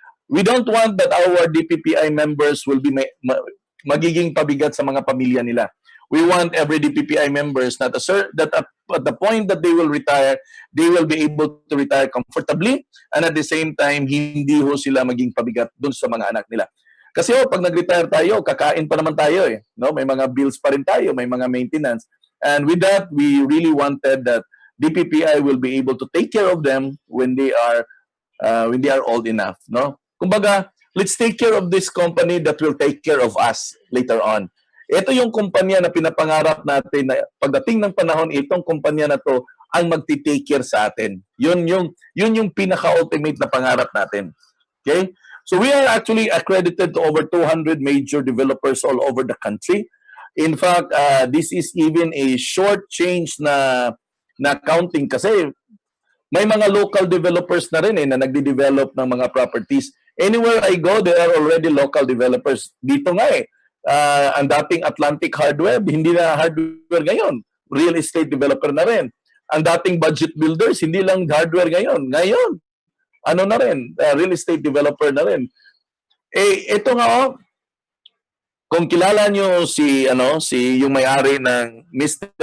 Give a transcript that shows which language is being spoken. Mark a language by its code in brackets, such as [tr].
[en] We don't want that our DPPI members will be [tl] magiging pabigat sa mga pamilya nila. [en] We want every DPPI members that at the point that they will retire, they will be able to retire comfortably, and at the same time, [tl] hindi ho sila maging pabigat dun sa mga anak nila. Kasi pag nag-retire tayo, kakain pa naman tayo eh. No? May mga bills pa rin tayo, may mga maintenance. [en] And with that, we really wanted that DPPI will be able to take care of them when they are old enough. No? Kumbaga, let's take care of this company that will take care of us later on. [tl] Ito yung kumpanya na pinapangarap natin na pagdating ng panahon, itong kumpanya na to ang magti-take care sa atin. Yun yung pinaka-ultimate na pangarap natin. Okay? [en] So we are actually accredited to over 200 major developers all over the country. In fact, this is even a short change [tl] na counting, kasi may mga local developers na rin na nagde-develop ng mga properties. [en] Anywhere I go, there are already local developers. [tl] Dito nga ang dating Atlantic Hardware, hindi na hardware ngayon. Real estate developer na rin. Ang dating Budget Builders, hindi lang hardware ngayon. Ngayon, ano na rin, real estate developer na rin. Ito nga kung kilala nyo si yung may-ari ng Mr.